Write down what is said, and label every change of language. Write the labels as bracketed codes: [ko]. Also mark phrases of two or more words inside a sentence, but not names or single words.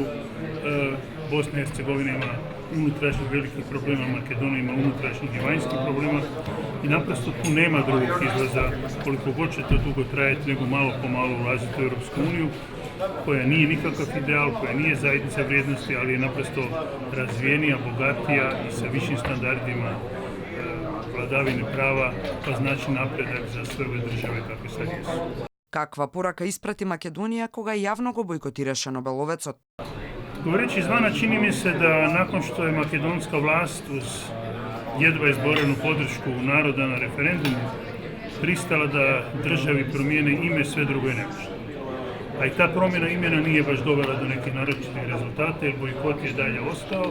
[hr] Bosna i Hercegovina ima unutrašnjih velikih problema, Makedonija ima unutrašnjih i vanjskih problema i naprosto tu nema drugog izlaza, koliko god će to dugo trajati, nego malo po malo ulaziti u Europsku uniju, koja nije nikakav ideal, koja nije zajednica vrijednosti, ali je naprosto razvijenija, bogatija i sa višim standardima vladavine prava, pa znači napredak za sve ove države kakve sad jesu. [mk] Каква порака испрати Македонија кога јавно го бойкотираше Нобеловецот? [hr] Govoreći izvana, čini mi se da nakon što je makedonska vlast uz jedva izborenu podršku naroda na referendumu pristala da državi promijene ime, sve drugo je nemožno. A i ta promjena imena nije baš dovela do nekih naročitih rezultata, jer bojkot je dalje ostao.